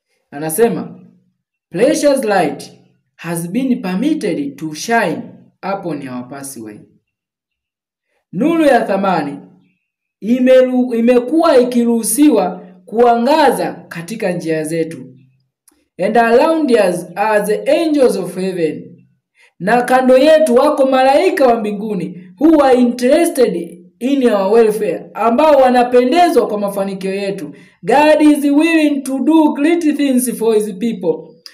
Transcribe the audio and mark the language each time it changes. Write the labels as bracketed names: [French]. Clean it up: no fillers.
[Swahili] Anasema, [English] precious light has been permitted to shine upon our pathway. [Swahili] Nuru ya thamani imekuwa ikiruhusiwa kuangaza katika njia zetu. [English] And around us are the angels of heaven. [Swahili] Na kando yetu wako malaika wa mbinguni [English] who are interested in our welfare, [Swahili] ambao wanapendezwa kwa mafanikio yetu. [English] God is willing to do great things for his people.